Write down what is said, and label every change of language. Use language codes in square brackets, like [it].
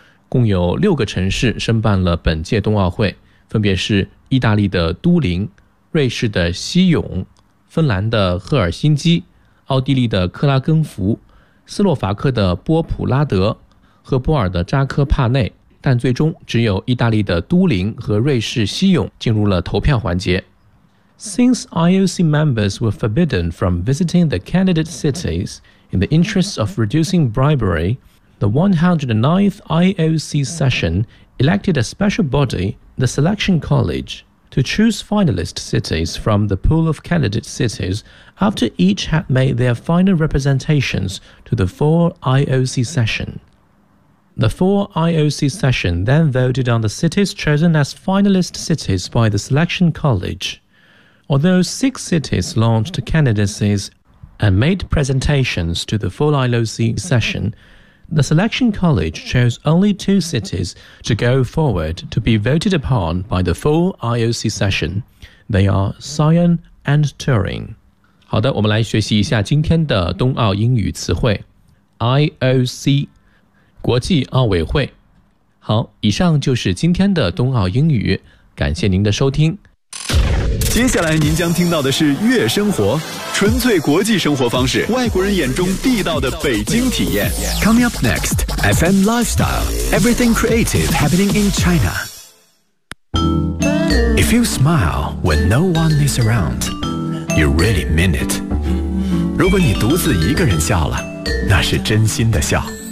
[zh] 共有六个城市申办了本届冬奥会，分别是意大利的都灵、瑞士的西永、芬兰的赫尔辛基、奥地利的克拉根福、斯洛伐克的波普拉德和波尔的扎科帕内，但最终只有意大利的都灵和瑞士西永进入了投票环节。 [en] Since IOC members were forbidden from visiting the candidate cities in the interests of reducing bribery, the 109th IOC session elected a special body, the Selection College, to choose finalist cities from the pool of candidate cities after each had made their final representations to the four IOC session. The four IOC session then voted on the cities chosen as finalist cities by the Selection College. Although six cities launched candidacies and made presentations to the full IOC session, the Selection College chose only two cities to go forward to be voted upon by the full IOC session. They are Sion and Turin. [zh] 好的，我们来学习一下今天的冬奥英语词汇。 IOC, 国际奥委会。好，以上就是今天的冬奥英语，感谢您的收听。接下来您将听到的是悦生活，纯粹国际生活方式，外国人眼中地道的北京体验。 [en] Coming up next, FM Lifestyle, Everything Creative Happening in China. If you smile when no one is around, you really mean it. [zh] 如果你独自一个人笑了，那是真心的笑。